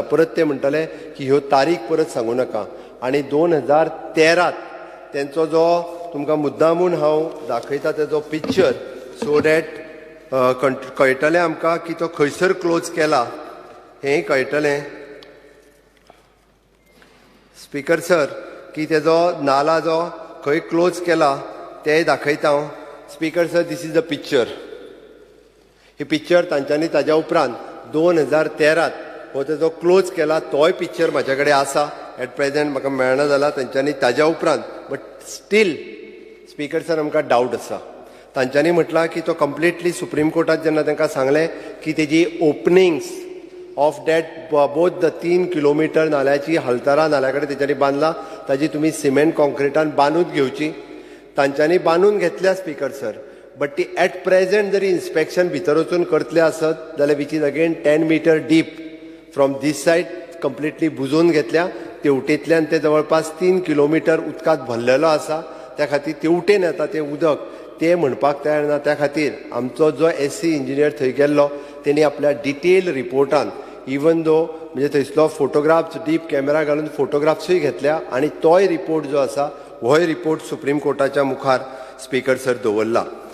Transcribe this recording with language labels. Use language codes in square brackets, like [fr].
[kok] परत ते म्हणटाले की ह्यो तारीख परत सांगू नाका. आनी 2013त तेंचो जो तुमकां मुद्दामून हांव दाखयता तेजो पिक्चर सो डॅट कळटलें आमकां की तो खंयसर क्लोज केला हेंय कळटलें. स्पीकर सर की तेजो नाला जो खंय क्लोज केला तेंय दाखयता हांव. Speaker sir [en] This is the picture. [kok] ही पिक्चर तांच्यांनी ताज्या उपरांत 2013त हो तेजो क्लोज केला तोय पिक्चर म्हाजे कडेन आसा. एट प्रेझेंट म्हाका मेळना जाला तांच्यांनी ताज्या उपरांत. बट स्टील स्पीकर सर आमकां डावट आसा. तांच्यांनी म्हटलां की तो कंप्लिटली सुप्रीम कोर्टात जेन्ना तांकां सांगलें की तेजी [en] openings of that both the [kok] 3 किलोमिटर नाल्याची हलतरा नाल्या कडेन तेच्यांनी बांदला, ताजी तुमी सिमेंट कॉन्क्रिटान बांदून घेवची. तांच्यांनी बांदून घेतल्या स्पीकर सर. बट ती एट प्रेझेंट जरी इन्स्पेक्शन भितर वचून करतले आसत जाल्यार [en] which is again 10 metre deep from this side [kok] completely बुजोवन घेतल्या. तेवटेंतल्यान ते जवळपास 3 किलोमिटर उदकांत भरलेलो आसा. त्या खातीर तेवटेन येता तें उदक ते म्हणपाक तयार ना. त्या खातीर आमचो जो SC इंजिनियर थंय गेल्लो तेणी आपल्या डिटेल रिपोर्टान इवन दो म्हणजे थंयसलो फोटोग्राफ्स डीप कॅमेरा घालून फोटोग्राफ्सूय घेतल्या आनी तोय रिपोर्ट जो आसा होय रिपोर्ट सुप्रीम कोर्टाच्या मुखार स्पीकर सर दवरला.